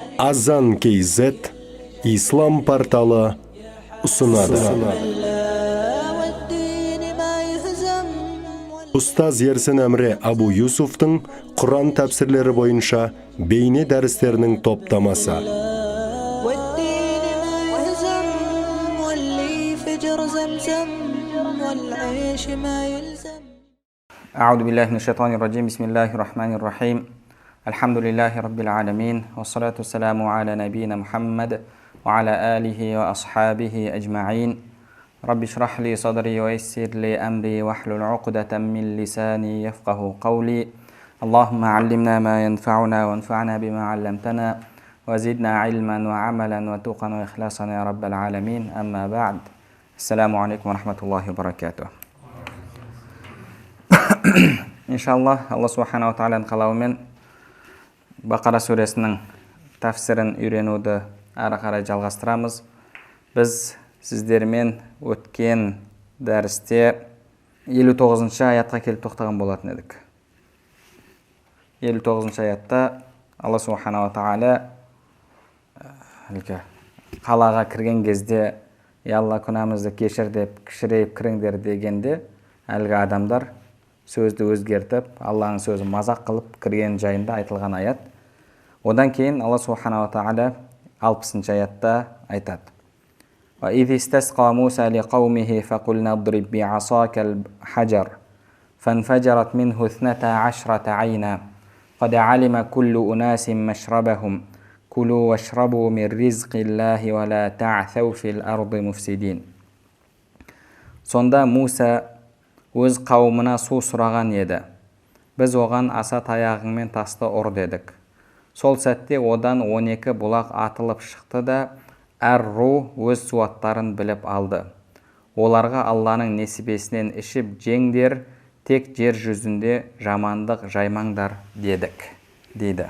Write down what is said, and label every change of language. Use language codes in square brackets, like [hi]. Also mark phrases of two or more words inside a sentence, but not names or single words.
[kk] Azan KZ İslam portalı sunadi. Устаз Ерсін Әмре Абу Юсуфтың Құран тәпсірлері бойынша бейне дәрістерінің топтамасы. [ar] أعوذ بالله من الشيطان الرجيم بسم الله الرحمن الرحيم الحمد لله رب العالمين والصلاة والسلام على نبينا محمد وعلى آله وأصحابه أجمعين رب اشرح لي صدري ويسر لي أمري واحلل عقدة من لساني يفقه قولي اللهم علمنا ما ينفعنا وانفعنا بما علمتنا وزدنا علما وعملا وتقا وإخلاصا يا رب العالمين أما بعد السلام عليكم ورحمة الله وبركاته. [kk] Иншаллах, Алла [ar] سبحانه تعالى [kk] қалауымен Бақара сүресінің тәфсірін үйренуді әрі қарай жалғастырамыз. Біз сіздермен өткен дәрісте 59-шы аятқа келіп тоқтаған болатын едік. 59-шы аятта Алла [ar] سبحانه تعالى [kk] қалаға кірген кезде Алла күнәмізді кешір деп кішірейіп кіріңдер дегенде әлгі адамдар сөзді өзгертіп, Алланың сөзі мазақ қылып кірген жайында айтылған аят. Одан кейін Алла [ar] سبحانه تعالى [kk] 60-шы аятта айтады. [ar] وَإِذِ اسْتَسْقَى مُوسَى لِقَوْمِهِ فَقُلْنَا اضْرِبْ بِعَصَاكَ الْحَجَرَ فَانْفَجَرَتْ مِنْهُ 12 عَيْنًا قَدْ عَلِمَ كُلُّ أُنَاسٍ مَشْرَبَهُمْ كُلُوا وَاشْرَبُوا مِنْ رِزْقِ اللَّهِ وَلَا تَعْثَوْا فِي الْأَرْضِ مُفْسِدِينَ. [kk] Сонда Муса өз қауымына су сұраған еді. Біз оған аса таяғыңмен тасты ұр дедік. Сол сәтте одан 12 бұлақ атылып шықты да, әр ру өз суаттарын біліп алды. Оларға Алланың несібесінен ішіп жеңдер, тек жер жүзінде жамандық жаймаңдар дедік, дейді.